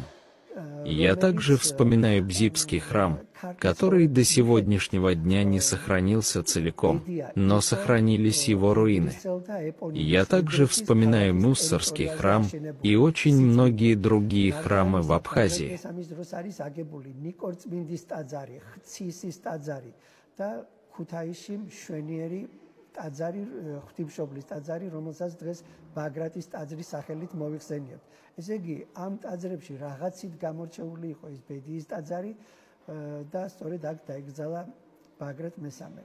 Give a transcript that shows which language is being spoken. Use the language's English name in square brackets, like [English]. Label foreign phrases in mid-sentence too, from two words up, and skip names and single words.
[Russian] Я также вспоминаю Бзипский храм, который до сегодняшнего дня не сохранился целиком, но сохранились его руины. Я также вспоминаю Муссорский храм и очень многие другие храмы в Абхазии. [Georgian] ტაძარი, ღვთისმშობლის ტაძარი, რომელსაც დღეს ბაგრატის ტაძრის სახელით მოვიხსენიებთ. ესე იგი, ამ ტაძრებში რაღაცით გამორჩეული იყო ეს ბედიის ტაძარი და სწორედ აქ დაიკრძალა ბაგრატ მესამე.